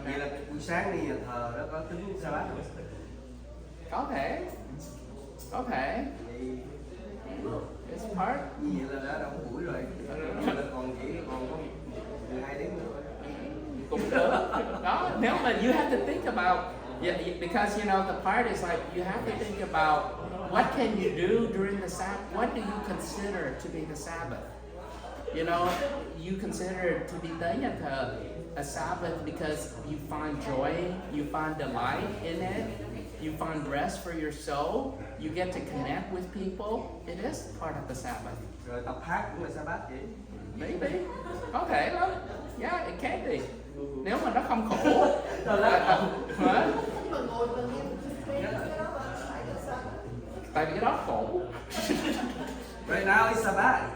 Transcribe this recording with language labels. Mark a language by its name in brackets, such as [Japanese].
[Vietnamese] Vậy là buổi sáng đi nhà thờ đó có tính Sa-bát không? có thể Vậy [English] it's part. [Vietnamese] như vậy là đã đông buổi rồi. Là còn chỉ còn có 12 tiếng nữa. Cũng được đó. Nếu mà [English] you have to think about, yeah, because you know the part is like you have to think about what can you do during the Sabbath. What do you consider to be the Sabbath? You know, you consider to be [Vietnamese] tới nhà thờ [English] a Sabbath because you find joy, you find delight in it, you find rest for your soul, you get to connect with people. It is part of the Sabbath. [Vietnamese] Rồi tập hát cũng là Sa-bát vậy. [English] Maybe, [Vietnamese] có thể lắm. [English] Yeah, it can be. [Vietnamese] Nếu mà nó không khổ. Hả? Nhưng mà ngồi mà nghe một cái đó là phải là Sa-bát. Tại vì cái đó khổ. [English] Right now it's Sa-bát.